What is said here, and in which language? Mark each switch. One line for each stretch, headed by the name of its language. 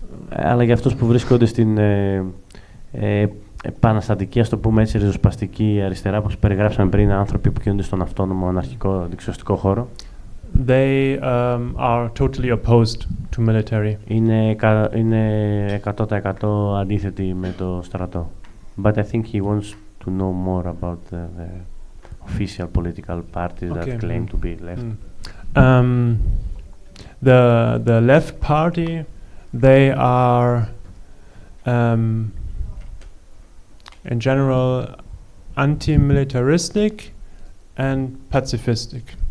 Greek: αλλά για αυτούς που βρίσκονται στην επαναστατική, ας το πούμε έτσι, ριζοσπαστική αριστερά, όπως περιγράψαμε πριν, άνθρωποι που κινούνται στον αυτόνομο αναρχικό δεξιωστικό χώρο,
English: they are totally opposed to military.
Greek: Είναι 100% αντίθετοι με το στρατό.
English: But I think he wants to know more about the official political parties that claim to be left. The left party, they are in general anti-militaristic and pacifistic.